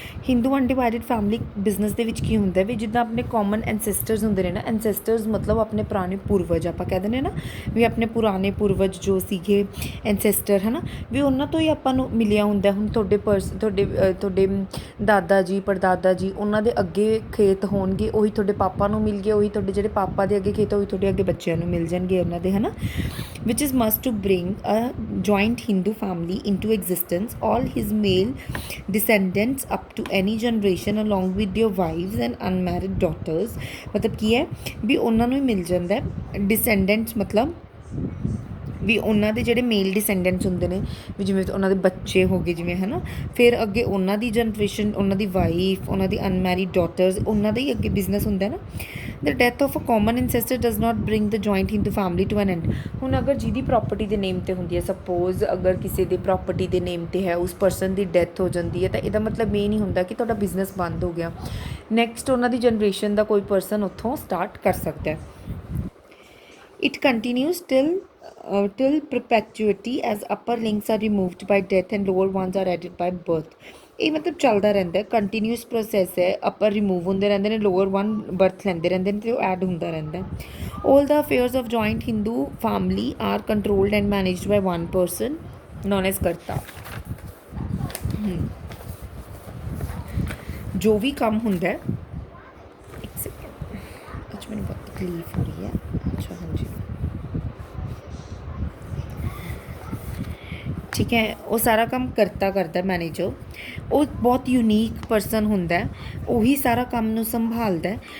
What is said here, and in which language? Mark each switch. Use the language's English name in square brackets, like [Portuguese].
[Punjabi] Hindu undivided family business ਦੇ ਵਿੱਚ ਕੀ ਹੁੰਦਾ ਵੀ ਜਿੱਦਾਂ ਆਪਣੇ ਕਾਮਨ ਐਨਸੈਸਟਰਸ ਹੁੰਦੇ ਨੇ ਨਾ, ਐਨਸੈਸਟਰਸ ਮਤਲਬ ਆਪਣੇ ਪੁਰਾਣੇ ਪੂਰਵਜ ਆਪਾਂ ਕਹਿ ਦਿੰਦੇ ਨਾ ਵੀ ਆਪਣੇ ਪੁਰਾਣੇ ਪੂਰਵਜ ਜੋ ਸੀਗੇ ਐਨਸੈਸਟਰ ਹੈ ਨਾ ਵੀ ਉਹਨਾਂ ਤੋਂ ਹੀ ਆਪਾਂ ਨੂੰ ਮਿਲਿਆ ਹੁੰਦਾ। ਹੁਣ ਤੁਹਾਡੇ ਦਾਦਾ ਜੀ ਪੜਦਾਦਾ ਜੀ ਉਹਨਾਂ ਦੇ ਅੱਗੇ ਖੇਤ ਹੋਣਗੇ, ਉਹੀ ਤੁਹਾਡੇ ਪਾਪਾ ਨੂੰ ਮਿਲ ਗਏ, ਉਹੀ ਤੁਹਾਡੇ ਜਿਹੜੇ ਪਾਪਾ ਦੇ ਅੱਗੇ ਖੇਤ ਉਹੀ ਤੁਹਾਡੇ ਅੱਗੇ ਬੱਚਿਆਂ ਨੂੰ ਮਿਲ ਜਾਣਗੇ ਉਹਨਾਂ ਦੇ, ਹੈ ਨਾ। [English] which is must to bring a joint Hindu family into existence, all his male descendants up to any generation along with their wives and unmarried daughters। [Hindi] मतलब की है भी उन्होंने मिल जाता है डिसेंडेंट्स, मतलब [Punjabi] ਵੀ ਉਹਨਾਂ ਦੇ ਜਿਹੜੇ ਮੇਲ ਡਿਸੈਂਡੈਂਟਸ ਹੁੰਦੇ ਨੇ ਵੀ ਜਿਵੇਂ ਉਹਨਾਂ ਦੇ ਬੱਚੇ ਹੋ ਗਏ ਜਿਵੇਂ ਹੈ ਨਾ, ਫਿਰ ਅੱਗੇ ਉਹਨਾਂ ਦੀ ਜਨਰੇਸ਼ਨ, ਉਹਨਾਂ ਦੀ ਵਾਈਫ, ਉਹਨਾਂ ਦੀ ਅਨਮੈਰਿਡ ਡਾਟਰਸ, ਉਹਨਾਂ ਦਾ ਹੀ ਅੱਗੇ ਬਿਜ਼ਨਸ ਹੁੰਦਾ ਨਾ। [English] The death of a common ancestor does not bring the joint Hindu family to an end. [Punjabi] ਹੁਣ ਅਗਰ ਜਿਹਦੀ ਪ੍ਰੋਪਰਟੀ ਦੇ ਨੇਮ 'ਤੇ ਹੁੰਦੀ ਹੈ, ਸਪੋਜ਼ ਅਗਰ ਕਿਸੇ ਦੇ ਪ੍ਰੋਪਰਟੀ ਦੇ ਨੇਮ 'ਤੇ ਹੈ, ਉਸ ਪਰਸਨ ਦੀ ਡੈਥ ਹੋ ਜਾਂਦੀ ਹੈ, ਤਾਂ ਇਹਦਾ ਮਤਲਬ ਇਹ ਨਹੀਂ ਹੁੰਦਾ ਕਿ ਤੁਹਾਡਾ ਬਿਜ਼ਨਸ ਬੰਦ ਹੋ ਗਿਆ। ਨੈਕਸਟ ਉਹਨਾਂ ਦੀ ਜਨਰੇਸ਼ਨ ਦਾ ਕੋਈ ਪਰਸਨ ਉੱਥੋਂ ਸਟਾਰਟ ਕਰ ਸਕਦਾ ਹੈ। [English] It continues till perpetuity as upper links are removed by death and lower ones are added by birth। [Punjabi] ਇਹ ਮਤਲਬ ਚੱਲਦਾ ਰਹਿੰਦਾ, ਕੰਟੀਨਿਊਸ ਪ੍ਰੋਸੈਸ ਹੈ। ਅੱਪਰ ਰਿਮੂਵ ਹੁੰਦੇ ਰਹਿੰਦੇ ਨੇ, ਲੋਅਰ ਵਨ ਬਰਥ ਲੈਂਦੇ ਰਹਿੰਦੇ ਨੇ ਅਤੇ ਉਹ ਐਡ ਹੁੰਦਾ ਰਹਿੰਦਾ। [English] All the affairs of joint Hindu family are controlled and managed by one person known as karta. [Punjabi] ਜੋ ਵੀ ਕੰਮ ਹੁੰਦਾ, ਇੱਕ ਸੈਕਿੰਡ ਅੱਜ ਮੈਨੂੰ ਬਹੁਤ ਤਕਲੀਫ ਹੋ ਰਹੀ ਹੈ। ਅੱਛਾ ਹਾਂਜੀ ਠੀਕ ਹੈ, ਉਹ ਸਾਰਾ ਕੰਮ ਕਰਤਾ ਕਰਦਾ ਮੈਨੇਜਰ। ਉਹ ਬਹੁਤ ਯੂਨੀਕ ਪਰਸਨ ਹੁੰਦਾ, ਉਹੀ ਸਾਰਾ ਕੰਮ ਨੂੰ ਸੰਭਾਲਦਾ।